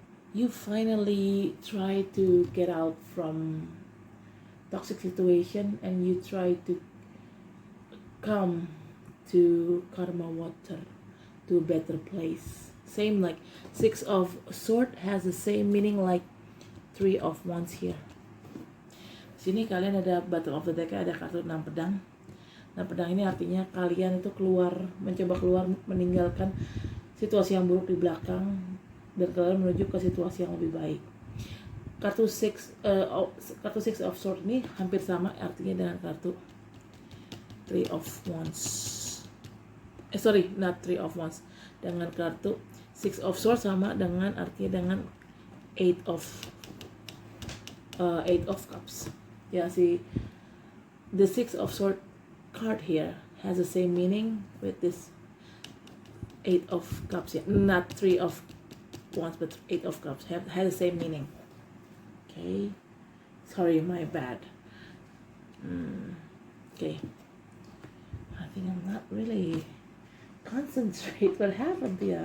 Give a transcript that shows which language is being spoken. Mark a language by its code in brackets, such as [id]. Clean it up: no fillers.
[en] You finally try to get out from toxic situation and you try to come to karma water, to a better place. Same like Six of Swords has the same meaning like Three of Wands here. [id] Sini kalian ada Bottom of the Deck, ada kartu 6 pedang. 6 pedang ini artinya kalian itu mencoba keluar, meninggalkan situasi yang buruk di belakang dan kalian menuju ke situasi yang lebih baik. Kartu Six of Swords ini hampir sama artinya dengan kartu Three of Wands. [en] Not Three of Wands. [id] Dengan kartu Six of Swords sama dengan artinya dengan Eight of Cups. [en] Ya, the Six of Swords card here has the same meaning with this Eight of Cups. Yeah, not Three of Wands, but Eight of Cups has the same meaning. Okay, sorry, my bad. Okay, I think I'm not really concentrate. What happened here?